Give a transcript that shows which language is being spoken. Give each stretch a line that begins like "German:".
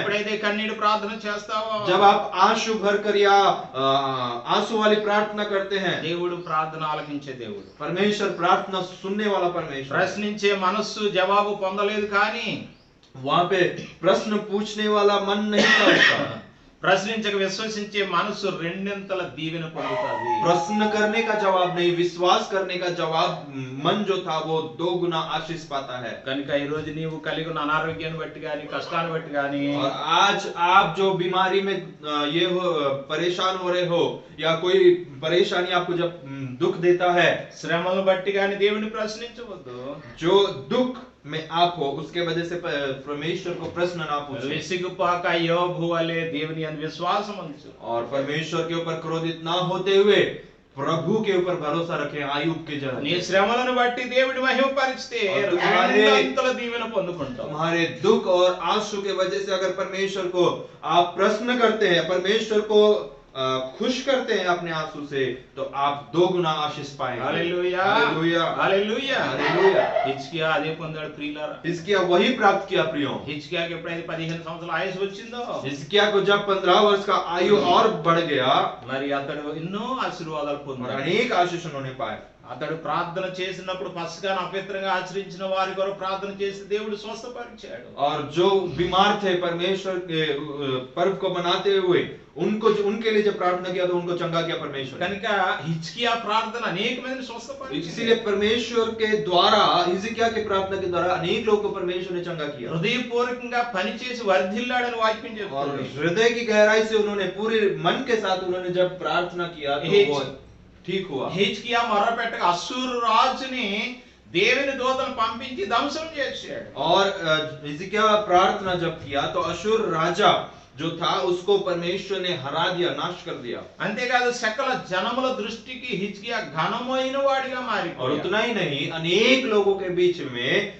Telugu: ఎప్పుడైతే కన్నీటి ప్రార్థన చేస్తావో,
Hindi: जब आप आंसू भर कर या आंसू वाली प्रार्थना करते हैं,
Telugu: దేవుడు ప్రార్థన ఆలకించే దేవుడు.
Hindi: परमेश्वर प्रार्थना सुनने वाला परमेश्वर।
Telugu: ప్రశ్నించే మనస్సు జవాబు పొందలేదు, కానీ
Hindi: वहां पे प्रश्न पूछने वाला मन नहीं था उसका।
Telugu: ప్రశ్నించక విశ్వసించే మనస్సు రెండింతల దీవెన పొందుతుంది.
Hindi: प्रश्न करने का जवाब नहीं, विश्वास करने का जवाब मन जो था वो 2 गुना आशीष पाता है।
Telugu: కనుక ఈ రోజు నీవు కలిగి ఉన్న అనారోగ్యాన్ని బట్టి గాని, కష్టాన్ని బట్టి గాని,
Hindi: और आज आप जो बीमारी में ये हो परेशान हो रहे हो, या कोई परेशानी आपको जब दुख देता है,
Telugu: శ్రమలను బట్టి గాని దేవుని ప్రశ్నించవద్దు.
Hindi: जो दुख में आप हो, उसके वजह से परमेश्वर को प्रश्न ना पूछे,
Telugu: విసిగిపోక యోబు వలె దేవుని యందు విశ్వాసం ఉంచు.
Hindi: और परमेश्वर के ऊपर क्रोधित ना होते हुए प्रभु के ऊपर भरोसा रखें। आयुब के
Telugu: నీ
Hindi: जरिए
Telugu: శ్రమలను బట్టి దేవుడి మహిమపరిస్తే రెండంతల దీవెన పొందుకుంటావు.
Hindi: तुम्हारे दुख और आंसू के वजह से अगर परमेश्वर को आप प्रश्न करते हैं, परमेश्वर को खुश करते हैं अपने आंसू से, तो आप 2 गुना आशीष पाएंगे।
Telugu: హల్లెలూయా,
Hindi: हालेलुया,
Telugu: హల్లెలూయా.
Hindi: हालेलुया।
Telugu: హిజ్కియా అదే పొందాడు ప్రియులారా.
Hindi: हिजकिय्याह वही प्राप्त किया प्रियो।
Telugu: హిజ్కియాకి ఎప్పుడైతే 15 సంవత్సరాల ఆయుష్ వచ్చిందో,
Hindi: हिजकिय्याह को जब 15 वर्ष का आयु और बढ़ गया,
Telugu: మరి అతడు ఎన్నో ఆశీర్వాదాలు
Hindi: और
Telugu: పొందాడు.
Hindi: अनेक आशीष उन्होंने पाए।
Telugu: అతడు ప్రార్థన చేసినప్పుడు పస్కాను అపవిత్రంగా ఆచరించిన వారి కొరకు ప్రార్థన చేసి దేవుడు స్వస్థపరిచాడు.
Hindi: और जो बीमार थे, परमेश्वर के पर्व को मनाते हुए उनके लिए जब प्रार्थना किया तो उनको चंगा किया परमेश्वर।
Telugu: కనుక హిజ్కియా ప్రార్థన అనేక మందిని స్వస్థపరిచింది.
Hindi: इसीलिए परमेश्वर के द्वारा, हिजकिय्याह की प्रार्थना के द्वारा अनेक लोगों को परमेश्वर ने चंगा किया।
Telugu: హృదయపూర్వకంగా పనిచేసి వర్ధిల్లాడని వాక్యం
Hindi: और
Telugu: చెప్తుంది.
Hindi: हृदय की गहराई से उन्होंने पूरे मन के साथ उन्होंने जब प्रार्थना किया तो वो ठीक हुआ।
Telugu: హిజ్కియా మొర్రపెట్టగా అశ్షూరు రాజుని దేవుని దూతను పంపించి ధ్వంసం చేశాడు.
Hindi: और हिजकिय्याह प्रार्थना जब किया तो अशूर राजा जो था उसको परमेश्वर ने हरा दिया, नाश कर दिया।
Telugu: అంతేకాదు సకల జనముల దృష్టికి హిజ్కియా ఘనమైన వాడిగా
Hindi: और
Telugu: మారిపోయాడు.
Hindi: उतना ही नहीं, अनेक लोगों के बीच में